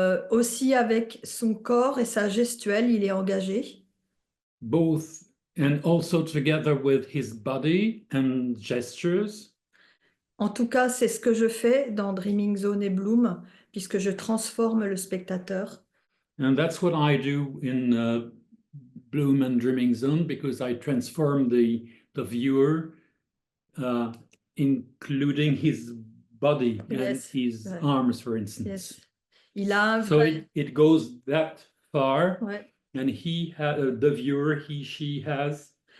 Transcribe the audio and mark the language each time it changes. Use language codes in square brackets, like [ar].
[fr] Aussi avec son corps et sa gestuelle, il est engagé. [en] Both, and also together with his body and gestures. [fr] En tout cas, c'est ce que je fais dans Dreamin'Zone et Bloom, puisque je transforme le spectateur. [en] And that's what I do in Bloom and Dreamin'Zone, because I transform the viewer, including his body and his arms, for instance. Yes. [fr] Il a un [en] so it goes that far, and the viewer, she has